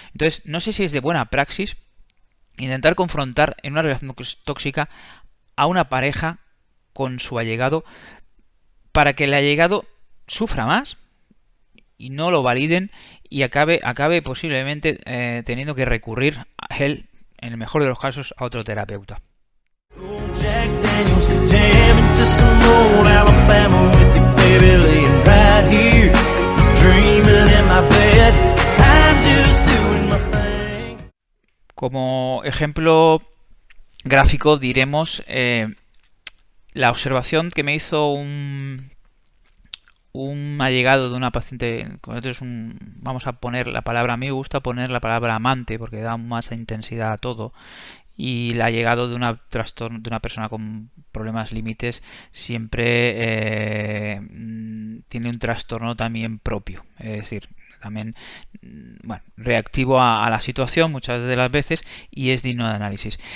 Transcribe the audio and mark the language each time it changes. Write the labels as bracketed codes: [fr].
[es] Entonces, no sé si es de buena praxis intentar confrontar en una relación tóxica a una pareja con su allegado para que el allegado sufra más y no lo validen y acabe posiblemente teniendo que recurrir a él, en el mejor de los casos, a otro terapeuta. [en] Jack Daniels, jamming to some old Alabama with your baby laying right here, dreaming in my bed, I'm just doing my thing. [es] Como ejemplo gráfico diremos la observación que me hizo un allegado de una paciente. Vamos a poner la palabra, a mí me gusta poner la palabra amante porque da más intensidad a todo, y el allegado de una persona con problemas límites siempre tiene un trastorno también propio, es decir, también reactivo a la situación muchas de las veces, y es digno de análisis.